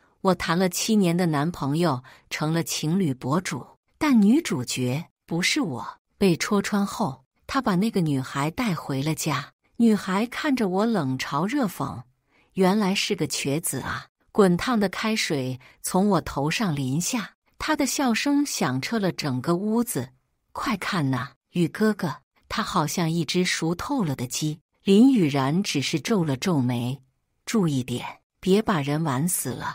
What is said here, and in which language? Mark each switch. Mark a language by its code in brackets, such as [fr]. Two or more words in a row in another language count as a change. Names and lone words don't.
[zh] 我談了7年的男朋友成了情侶博主，但女主角不是我。被戳穿後，他把那個女孩帶回了家。女孩看着我冷嘲熱諷，原來是個瘸子啊！滾燙的開水從我頭上淋下，她的笑聲響徹了整個屋子。快看吶，宇哥哥，他好像一隻熟透了的雞。林雨然只是皺了皺眉，注意點，別把人玩死了。